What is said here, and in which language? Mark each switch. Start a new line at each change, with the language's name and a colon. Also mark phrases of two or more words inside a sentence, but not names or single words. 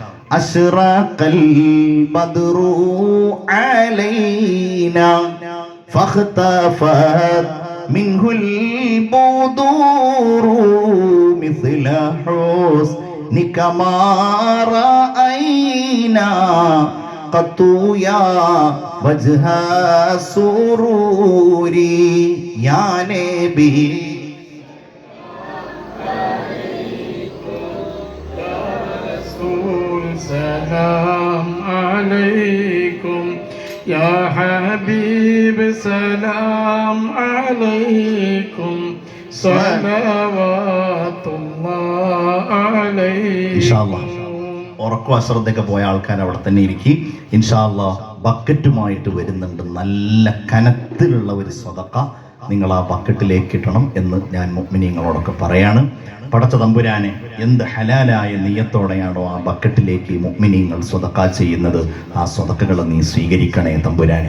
Arabic: أشرق البدر علينا فاختفت منه البدور مثل حسنك ما رأينا قط يا وجه السرور يا نبي. سلام عليكم يا حبيب سلام عليكم صلوات الله عليكم. إن شاء الله
Malayalam: ഉറക്കം അശ്രദ്ധയൊക്കെ പോയ ആൾക്കാർ അവിടെ തന്നെ ഇരിക്കും.
Arabic: إن شاء الله
Malayalam: ബക്കറ്റുമായിട്ട് വരുന്നുണ്ട് നല്ല കനത്തിലുള്ള ഒരു സ്വതക്ക. നിങ്ങൾ ആ ബക്കറ്റിലേക്ക് ഇടണം എന്ന് ഞാൻ മുഅ്മിനീങ്ങളോടൊക്കെ പറയാണ്. പടച്ച തമ്പുരാനെ, എന്ത് ഹലാലായ നിയ്യത്തോടെയാണോ ആ ബക്കറ്റിലേക്ക് മുഅ്മിനീങ്ങൾ സ്വതക്ക ചെയ്യുന്നത്, ആ സ്വതക്കകൾ നീ സ്വീകരിക്കണേ തമ്പുരാനെ.